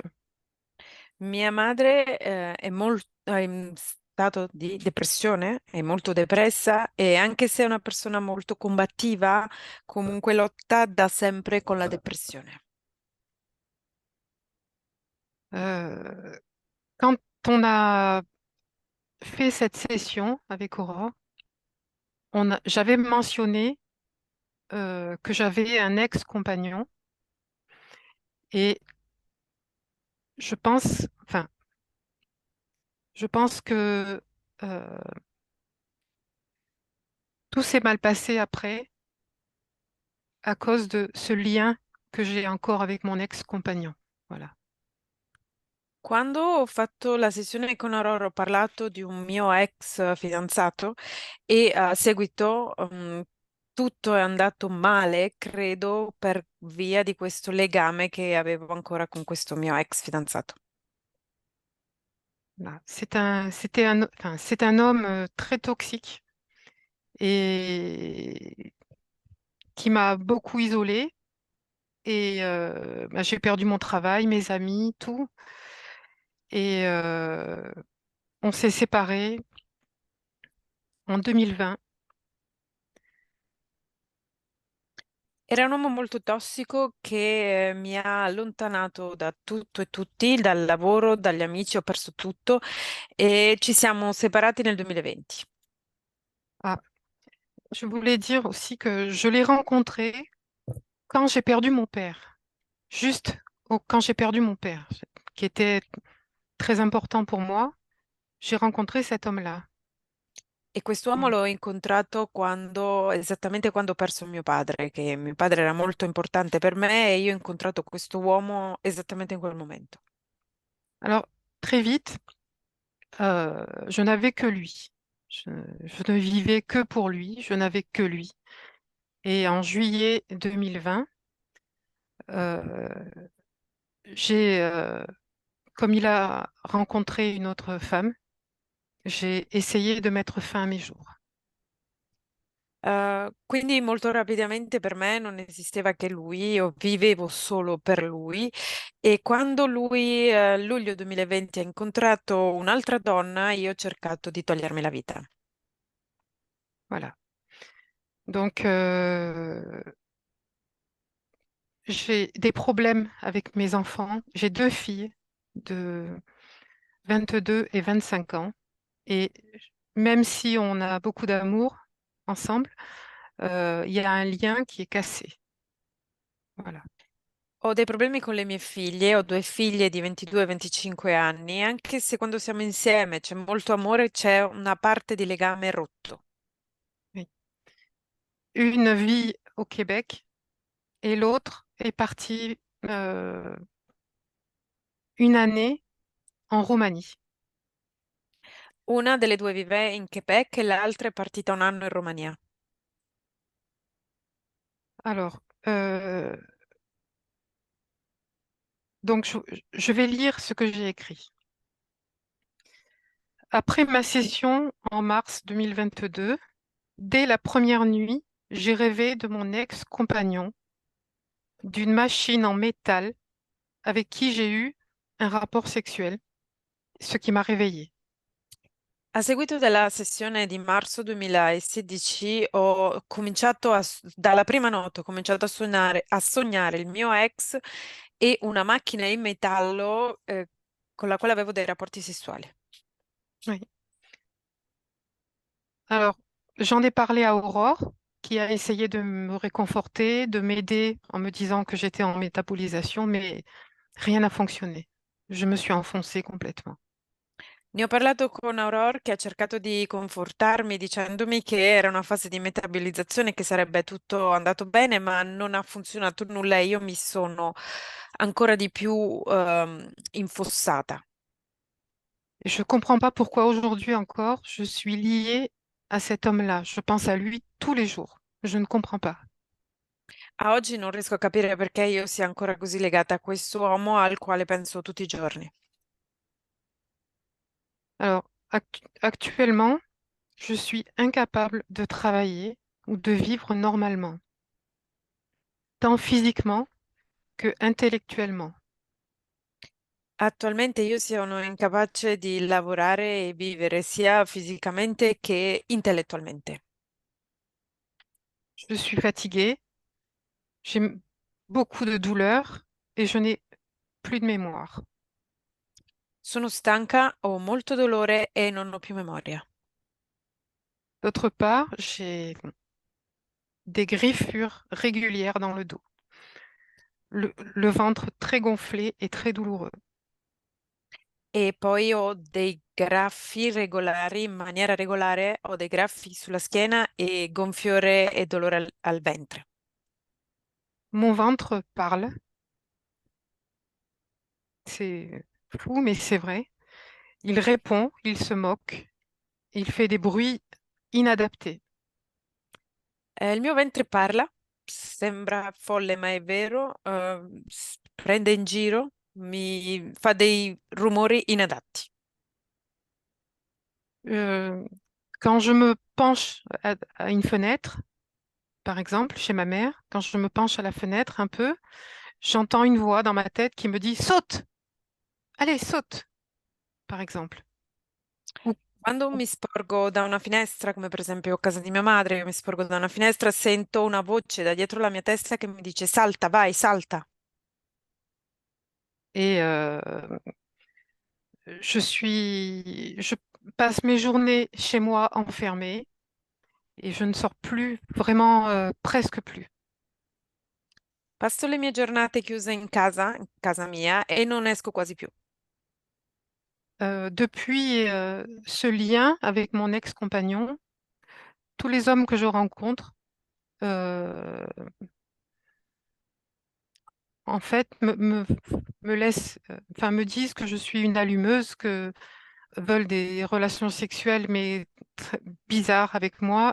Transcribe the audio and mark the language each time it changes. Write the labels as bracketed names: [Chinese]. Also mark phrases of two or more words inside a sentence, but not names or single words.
[Italian] Mia madre è in stato di depressione, è molto depressa e anche se è una persona molto combattiva, comunque lotta da sempre con la depressione. [French] Euh, Quand on a fait cette session avec Aurore, j'avais mentionné que j'avais un ex-compagnon et enfin, je pense que euh, tout s'est mal passé après à cause de ce lien que j'ai encore avec mon ex-compagnon. Voilà. [Italian] Quando ho fatto la sessione con Aurora ho parlato di un mio ex fidanzato e a seguito tutto è andato male, credo, per via di questo legame che avevo ancora con questo mio ex fidanzato. [French] Voilà. Enfin, c'est un homme très toxique et qui m'a beaucoup isolée. Et bah, j'ai perdu mon travail, mes amis, tout. Et on s'est séparés en 2020. [Italian] Era un uomo molto tossico che mi ha allontanato da tutto e tutti, dal lavoro, dagli amici, ho perso tutto e ci siamo separati nel 2020. [French] Ah, je voulais dire aussi que je l'ai rencontré quand j'ai perdu mon père. Quand j'ai perdu mon père, qui était très important pour moi, j'ai rencontré cet homme-là. [Italian] E quest'uomo l'ho incontrato esattamente quando ho perso mio padre, che mio padre era molto importante per me e io ho incontrato questo uomo esattamente in quel momento. [French] Alors, très vite, je n'avais que lui. Je, je ne vivais que pour lui, je n'avais que lui. Et en juillet 2020, euh, j'ai, comme il a rencontré une autre femme, j'ai essayé de mettre fin à mes jours. [Italian] Quindi molto rapidamente per me non esisteva che lui, io vivevo solo per lui e quando lui, luglio 2020, ha incontrato un'altra donna, io ho cercato di togliermi la vita. [French] Voilà. Donc, j'ai des problèmes avec mes enfants. J'ai deux filles de 22 et 25 ans. Et même si on a beaucoup d'amour ensemble, il y a un lien qui est cassé. Voilà. [Italian] Ho dei problemi con le mie figlie, ho due figlie di 22 e 25 anni, anche se quando siamo insieme c'è molto amore, c'è una parte di legame rotto. [French] Oui. Une vit au Québec et l'autre est partie une année en Roumanie. [Italian] Una delle due vive in Quebec e l'altra è partita un anno in Romania. [French] Alors, donc je vais lire ce que j'ai écrit. Après ma session en mars 2022, dès la première nuit, j'ai rêvé de mon ex-compagnon, d'une machine en métal avec qui j'ai eu un rapport sexuel, ce qui m'a réveillée. [Italian] A seguito della sessione di marzo 2016 ho cominciato dalla prima notte ho cominciato a sognare il mio ex e una macchina in metallo, con la quale avevo dei rapporti sessuali. [French] Oui. Alors, j'en ai parlé à Aurore, qui a essayé de me réconforter, de m'aider en me disant que j'étais en métabolisation, mais rien n'a fonctionné. Je me suis enfoncée complètement. [Italian] Ne ho parlato con Aurore che ha cercato di confortarmi dicendomi che era una fase di metabilizzazione, che sarebbe tutto andato bene, ma non ha funzionato nulla e io mi sono ancora di più infossata. [French] Et je ne comprends pas pourquoi aujourd'hui encore, je suis liée à cet homme-là. Je pense à lui tous les jours. Je ne comprends pas. [Italian] A oggi non riesco a capire perché io sia ancora così legata a questo uomo al quale penso tutti i giorni. [French] Alors, actuellement, je suis incapable de travailler ou de vivre normalement, tant physiquement que intellectuellement. [Italian] Attualmente io sono incapace di lavorare e vivere sia fisicamente che intellettualmente. [French] Je suis fatiguée, j'ai beaucoup de douleurs et je n'ai plus de mémoire. [Italian] Sono stanca, ho molto dolore e non ho più memoria. [French] D'autre part, j'ai des griffures régulières dans le dos, le ventre très gonflé et très douloureux. [Italian] E poi ho dei graffi regolari, in maniera regolare, ho dei graffi sulla schiena e gonfiore e dolore al ventre. [French] Mon ventre parle, c'est fou, mais c'est vrai. Il répond, il se moque, il fait des bruits inadaptés. [Italian] Il mio ventre parla, sembra folle ma è vero, prende in giro, mi fa dei rumori inadatti. [French] Euh, Quand je me penche à une fenêtre, par exemple, chez ma mère, quand je me penche à la fenêtre un peu, j'entends une voix dans ma tête qui me dit saute, allez, saute, par exemple. Ou- [Italian] Quando [French] ou- [Italian] mi sporgo da una finestra, come per esempio a casa di mia madre, io mi sporgo da una finestra, sento una voce da dietro la mia testa che mi dice salta, vai, salta. [French] Et je passe mes journées chez moi enfermée et je ne sors plus, vraiment, presque plus. [Italian] Passo le mie giornate chiuse in casa mia, e non esco quasi più. [French] Depuis ce lien avec mon ex-compagnon, tous les hommes que je rencontre, euh, en fait, me laissent, enfin, me disent que je suis une allumeuse, que veulent des relations sexuelles, mais bizarres avec moi.